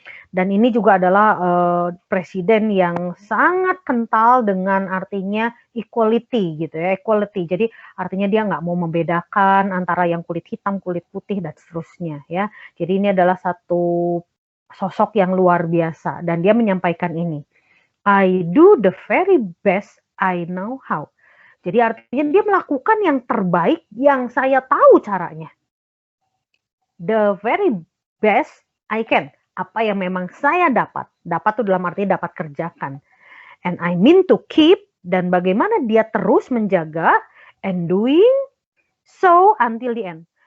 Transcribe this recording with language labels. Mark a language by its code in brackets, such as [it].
[id] Dan ini juga adalah presiden yang sangat kental dengan artinya equality gitu ya, equality. Jadi artinya dia nggak mau membedakan antara yang kulit hitam, kulit putih dan seterusnya ya. Jadi ini adalah satu sosok yang luar biasa dan dia menyampaikan ini. [en] I do the very best I know how. [id] Jadi artinya dia melakukan yang terbaik yang saya tahu caranya. [en] The very best I can. [id] Apa yang memang saya dapat. Dapat itu dalam arti dapat kerjakan. [en] And I mean to keep, [id] dan bagaimana dia terus menjaga, [en] and doing so until the end.